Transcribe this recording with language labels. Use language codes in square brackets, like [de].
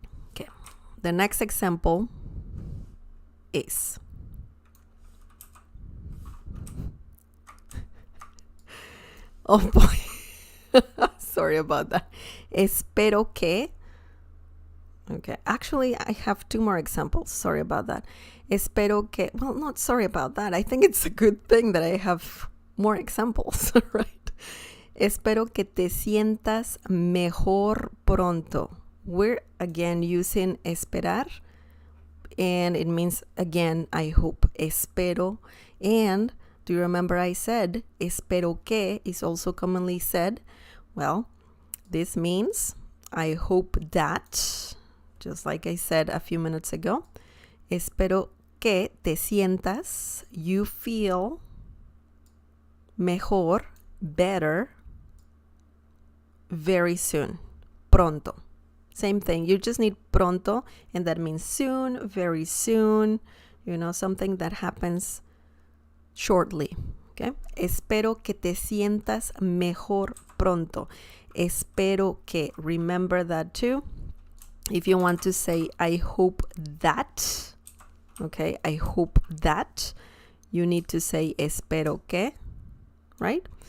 [en] Okay, the next example is oh boy, sorry about that. Espero que. Okay, actually, I have two more examples. Sorry about that. Espero que. Well, not sorry about that. I think it's a good thing that I have more examples, right? [es] Espero que te sientas mejor pronto. [en] We're again using esperar, and it means again, I hope. Espero. And do you remember I said espero que is also commonly said? Well, this means I hope that, just like I said a few minutes ago, [es] espero que te sientas, [en] you feel mejor, better, very soon, pronto. Same thing, you just need pronto, and that means soon, very soon, something that happens shortly, okay? [es] Espero que te sientas mejor pronto. [en] Espero que, remember that too. If you want to say, I hope that, okay, I hope that, you need to say espero que, right?